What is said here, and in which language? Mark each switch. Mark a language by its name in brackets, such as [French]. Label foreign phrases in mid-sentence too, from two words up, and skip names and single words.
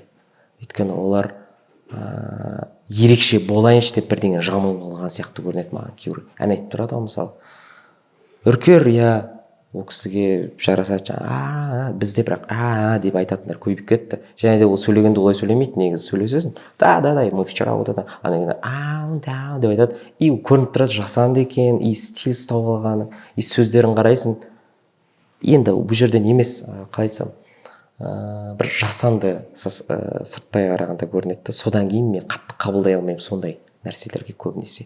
[Kazakh] Өйткені олар ерекше болайыншы деп бірдеңе жамылып алған сияқты көрінеді маған. Кейбір ән айтып тұрады ғой, мысалы Үркер, иә, ол кісіге жарасады, жаңа бізде бірақ деп айтатындар көбейіп кетті. Және де ол сөйлегенде олай сөйлемейді, негізі сөйлесесің, да, [Russian] мы вчера вот это, [Kazakh] да деп айтады, и көрініп тұрады жасанды екен, и стиль ұстап алғаны, и сөздерін қарайсың. Енді бұл жерден емес, қалай айтсам, бір жасанды сырттай қарағанда көрінеді. Содан кейін мен қатты қабылдай алмаймын сондай нәрселерге көбінесе.